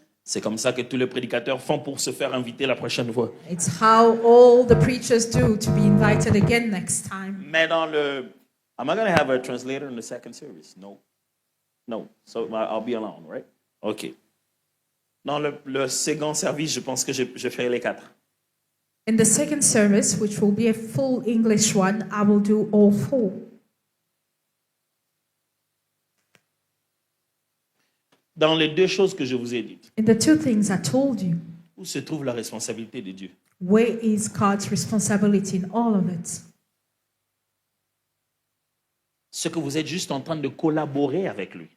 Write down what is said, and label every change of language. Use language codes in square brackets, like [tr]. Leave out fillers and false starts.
[fr] C'est comme ça que tous les prédicateurs font pour se faire inviter la prochaine fois. [en] It's how all the preachers do to be invited again next time. [fr] Mais dans le... [en] Am I going to have a translator in the second service? No. No. So I'll be alone, right? OK. [fr] Dans le second service, je pense que je ferai les 4. [en] In the second service, which will be a full English one, I will do all 4. [fr] Dans les 2 choses que je vous ai dites, [en] In the 2 things I told you, [fr] où se trouve la responsabilité de Dieu? [en] where is God's responsibility in all of it? [fr] Ce que vous êtes juste en train de collaborer avec lui.